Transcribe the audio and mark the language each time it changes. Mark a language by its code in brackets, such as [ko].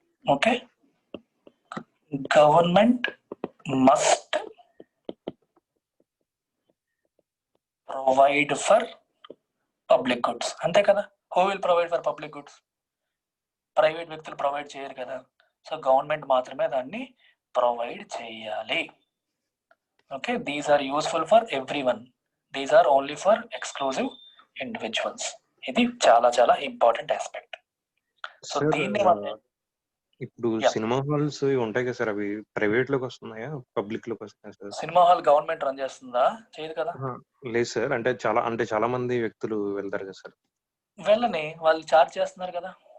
[en] Okay, government must provide for public goods. [te] అంతే కదా? [en] Who will provide for public goods? [te] Private వ్యక్తులు provide చేయరు కదా. సో గవర్నమెంట్ మాత్రమే దాన్ని ప్రొవైడ్ చేయాలి. [en] Okay, these are useful for everyone. These are only for exclusive individuals. [te] ఇది చాలా చాలా ఇంపార్టెంట్ ఆస్పెక్ట్. సో సార్ దీన్ని ఇప్పుడు సినిమా హాల్స్ ఉంటాయి కదా సార్, అవి ప్రైవేట్ లోకి వస్తున్నాయా పబ్లిక్ లోకి వస్తున్నాయా sir? Cinema hall government run చేస్తుందా? చేయదు కదా. లేదు సార్, అంటే చాలా మంది వ్యక్తులు వెళ్తారు కదా సార్. వెళ్ళని వాళ్ళు చార్జ్ చేస్తున్నారు కదా.